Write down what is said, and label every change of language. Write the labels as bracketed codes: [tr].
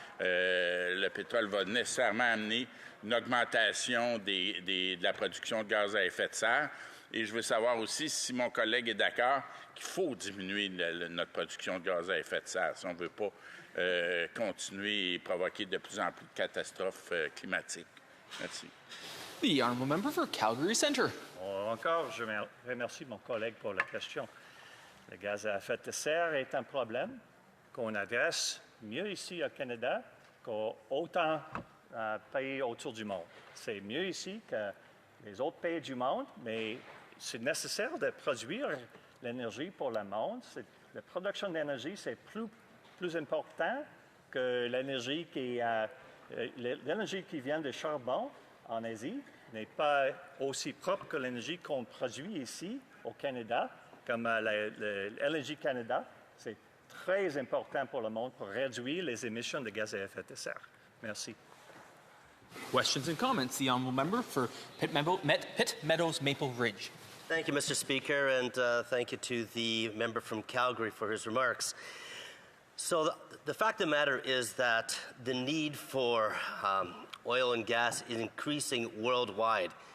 [fr] Le pétrole va nécessairement amener une augmentation de la production de gaz à effet de serre. Et je veux savoir aussi si mon collègue est d'accord qu'il faut diminuer notre production de gaz à effet de serre si on ne veut pas continuer et provoquer de plus en plus de catastrophes climatiques. Merci. [en] The Honourable Member for Calgary Centre. [fr] Encore, je remercie mon collègue pour la question. Le gaz à effet de serre est un problème qu'on adresse mieux ici au Canada qu'autant pays autour du monde. C'est mieux ici que les autres pays du monde, mais c'est nécessaire de produire l'énergie pour le monde. La production d'énergie, c'est plus important que l'énergie qui vient de charbon en Asie n'est pas aussi propre que l'énergie qu'on produit ici au Canada, comme l'LNG Canada. C'est très important pour le monde pour réduire les émissions de gaz à effet de serre. Merci. [en] Questions and comments. The Honourable Member for Pitt Meadows Maple Ridge. Thank you, Mr. Speaker, and thank you to the member from Calgary for his remarks. So the fact of the matter is that the need for oil and gas is increasing worldwide.